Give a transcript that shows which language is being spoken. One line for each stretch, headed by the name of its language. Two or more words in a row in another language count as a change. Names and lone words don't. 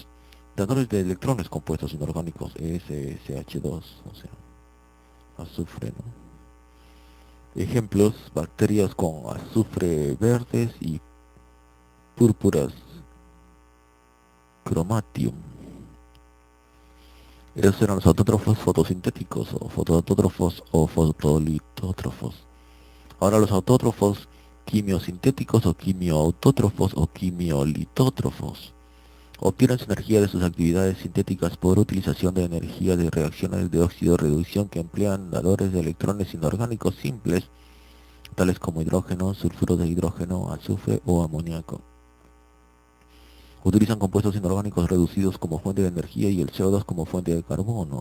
Spanish: Dadores de electrones compuestos inorgánicos, SSH2, o sea, azufre, ¿no? Ejemplos: bacterias con azufre verdes y púrpuras, chromatium. Esos eran los autótrofos fotosintéticos o fotoautótrofos o fotolitótrofos. Ahora los autótrofos quimiosintéticos o quimioautótrofos o quimiolitótrofos obtienen su energía de sus actividades sintéticas por utilización de energía de reacciones de óxido-reducción que emplean dadores de electrones inorgánicos simples, tales como hidrógeno, sulfuro de hidrógeno, azufre o amoníaco. Utilizan compuestos inorgánicos reducidos como fuente de energía y el CO2 como fuente de carbono.